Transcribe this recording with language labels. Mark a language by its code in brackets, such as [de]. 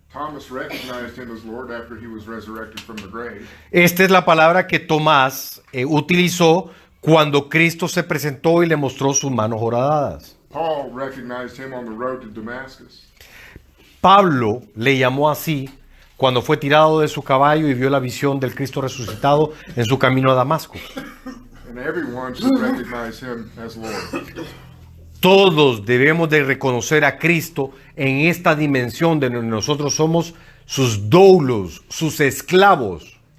[en] Thomas recognized him as Lord after he was resurrected from the grave. [es] Esta es la palabra que Tomás utilizó cuando Cristo se presentó y le mostró sus manos horadadas. [en] Paul recognized him on the road to Damascus. [es] Pablo le llamó así cuando fue tirado de su caballo y vio la visión del Cristo resucitado en su camino a Damasco. [en] And everyone should recognize him as Lord. [es] Todos debemos de reconocer a Cristo en esta dimensión de donde nosotros somos sus doulos, sus esclavos.